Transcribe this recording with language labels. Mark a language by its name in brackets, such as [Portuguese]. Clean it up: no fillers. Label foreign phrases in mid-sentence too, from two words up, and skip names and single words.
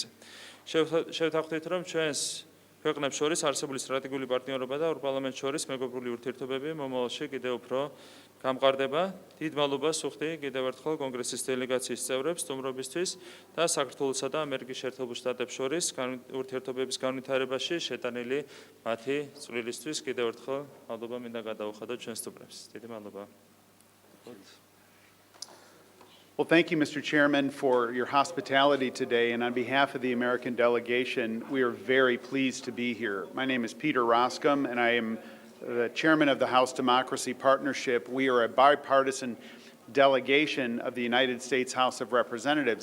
[Georgian] შევთანხმდით, რომ ჩვენს ქვეყნებს შორის არსებული სტრატეგიული პარტნიორობა და ორ პარლამენტს შორის მეგობრული ურთიერთობები მომავალში კიდევ უფრო გამყარდება. დიდ მადლობას ვუხდი კიდევ ერთხელ კონგრესის დელეგაციის წევრებს სტუმრობისთვის და საქართველოსა და ამერიკის შეერთებულ შტატებს შორის ურთიერთობების განვითარებაში შეტანილი მათი წვლილისთვის კიდევ ერთხელ მადლობა მინდა გადაუხადოთ ჩვენ სტუმრებს. დიდი მადლობა. [English] Well, thank you, Mr. Chairman, for your hospitality today. And on behalf of the American delegation, we are very pleased to be here. My name is Peter Roskam, and I am the chairman of the House Democracy Partnership. We are a bipartisan delegation of the United States House of Representatives.